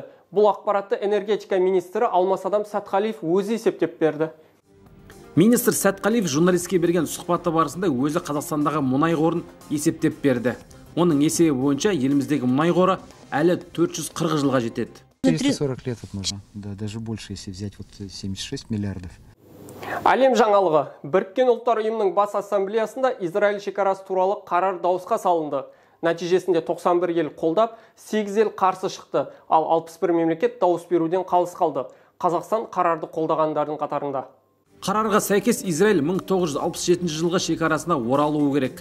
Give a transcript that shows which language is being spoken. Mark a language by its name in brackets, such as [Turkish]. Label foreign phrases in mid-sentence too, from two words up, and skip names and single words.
[Kazakh] Бұл ақпаратты энергетика министрі Алмасадам Сәтқалиев өзі есептеп берді. Министр Сәтқалиев журналистке берген сұхбаты барысында өзі Қазақстандағы мұнай қорын есептеп берді. Оның есебі бойынша еліміздегі мұнай қоры әлі 440 жылға жетеді. [Russian] 340 лет можно, да, даже больше, если взять 76 миллиардов. [Kazakh] Әлем жаңалығы. Біріккен ұлттар ұйымының бас ассамблеясында Израиль шекарасы туралы қарар дауысқа салынды. Нәтижесінде 91 ел қолдап, 8 ел қарсы шықты, ал 61 мемлекет дауыс беруден қалыс қалды. Қазақстан қарарды қолдағандардың қатарында. Қарарға сәйкес Израиль 1967 жылғы шекарасына оралуы керек.